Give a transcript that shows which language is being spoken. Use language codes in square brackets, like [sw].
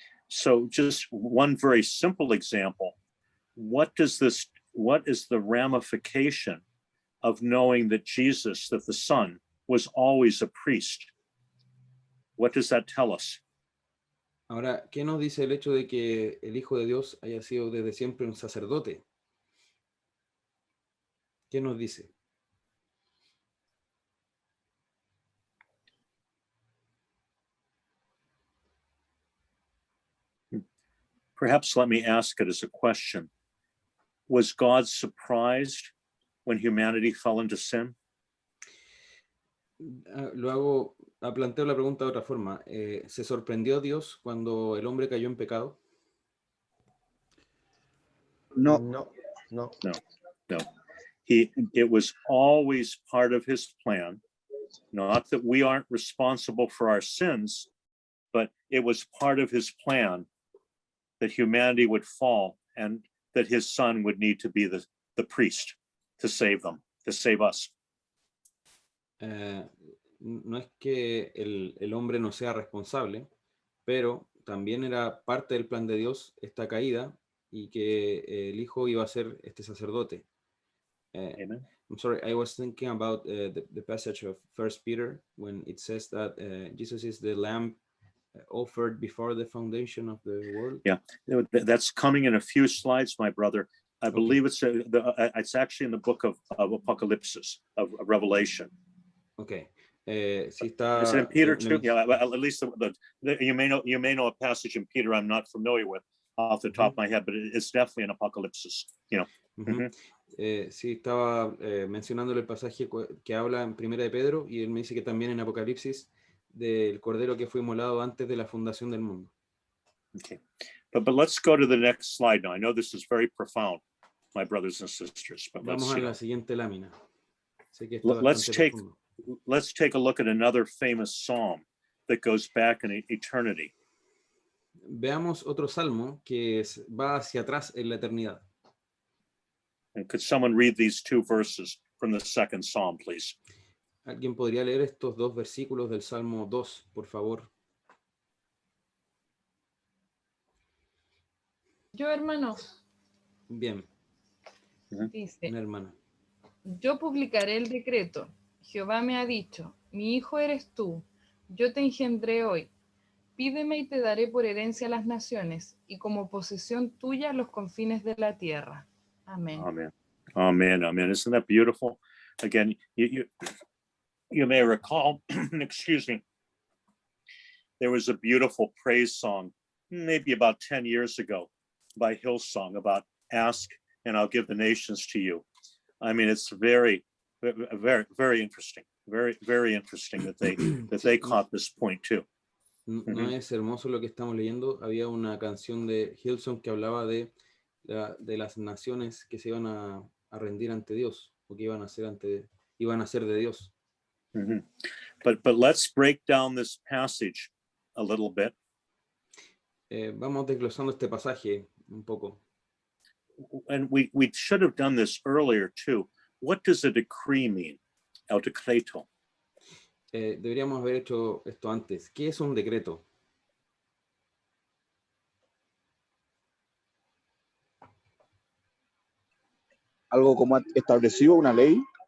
[en] So just one very simple example. What is the ramification of knowing that Jesus, that the Son, was always a priest? What does that tell us? [es] Ahora, ¿qué nos dice el hecho de que el Hijo de Dios haya sido desde siempre un sacerdote? ¿Qué nos dice? [en] Perhaps let me ask it as a question. Was God surprised when humanity fell into sin? [es] Planteo la pregunta de otra forma. ¿Se sorprendió Dios cuando el hombre cayó en pecado? No. [en] It was always part of his plan. Not that we aren't responsible for our sins, but it was part of his plan that humanity would fall and that his son would need to be the priest to save them, to save us. [es] No es que el hombre no sea responsable, pero también era parte del plan de Dios esta caída y que el hijo iba a ser este sacerdote. [en] Amen. I'm sorry, I was thinking about the passage of 1 Peter when it says that Jesus is the lamb offered before the foundation of the world. Yeah, that's coming in a few slides, my brother. I believe it's actually in the book of Apocalypse, of Revelation. [es] Okay. Si está [en] Is it in Peter too? Yeah, at least you may know a passage in Peter I'm not familiar with off the top of my head, but it's definitely in Apocalypse. You know. [es] Sí, estaba mencionándole el pasaje que habla en Primera de Pedro y él me dice que también en Apocalipsis del Cordero que fue inmolado antes de la fundación del mundo. [en] Okay, but let's go to the next slide now. I know this is very profound, my brothers and sisters. But [es] Vamos a la siguiente lámina. Sé que esto es [en] let's [es] bastante profundo. [en] take a look at another famous psalm that goes back in eternity. [es] Veamos otro salmo que va hacia atrás en la eternidad. [en] And could someone read these two verses from the second psalm, please? [es] ¿Alguien podría leer estos dos versículos del Salmo 2, por favor? Yo, hermano. Bien. Dice, Una hermana. yo publicaré el decreto. Jehová me ha dicho, mi hijo eres tú, yo te engendré hoy. Pídeme y te daré por herencia las naciones y como posesión tuya los confines de la tierra. Amén. [en] Amen. Amen. Amen. Isn't that beautiful? Again, you may recall, excuse me, there was a beautiful praise song, maybe about 10 years ago, by Hillsong about ask and I'll give the nations to you. I mean, it's very, very, very interesting. Very, very interesting that they caught this point too. [es] No es hermoso lo que estamos leyendo. Había una canción de Hillsong que hablaba de las naciones que se iban a rendir ante Dios o que iban a ser de Dios. [en] But let's break down this passage a little bit. [es] Vamos desglosando este pasaje un poco. [en] And we should have done this earlier too. What does a decree mean? [es] El decreto. Deberíamos haber hecho esto antes. ¿Qué es un decreto? Algo como establecido, una ley.